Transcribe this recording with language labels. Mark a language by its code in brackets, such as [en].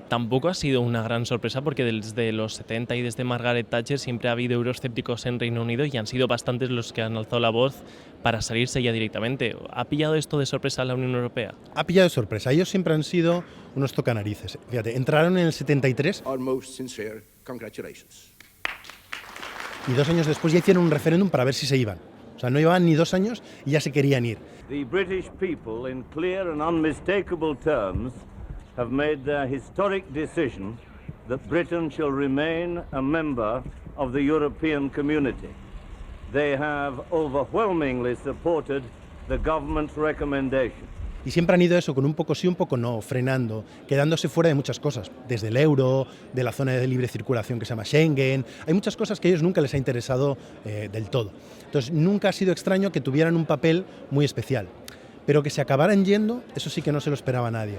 [es] Tampoco ha sido una gran sorpresa porque desde los 70 y desde Margaret Thatcher siempre ha habido euroescépticos en Reino Unido y han sido bastantes los que han alzado la voz para salirse ya directamente. ¿Ha pillado esto de sorpresa a la Unión Europea? Ha pillado de sorpresa. Ellos siempre han sido unos tocanarices. Fíjate, entraron en el 73 [en] Our most sincere congratulations. [es] Y 2 años después ya hicieron un referéndum para ver si se iban. O sea, no llevaban ni 2 años y ya se querían ir. [en] The British people, in clear and unmistakable terms, have made their historic decision that Britain shall remain a member of the European community. They have overwhelmingly supported the government's recommendation. [es] Y siempre han ido eso, con un poco sí, un poco no, frenando, quedándose fuera de muchas cosas, desde el euro, de la zona de libre circulación que se llama Schengen. Hay muchas cosas que a ellos nunca les ha interesado del todo. Entonces, nunca ha sido extraño que tuvieran un papel muy especial. Pero que se acabaran yendo, eso sí que no se lo esperaba nadie.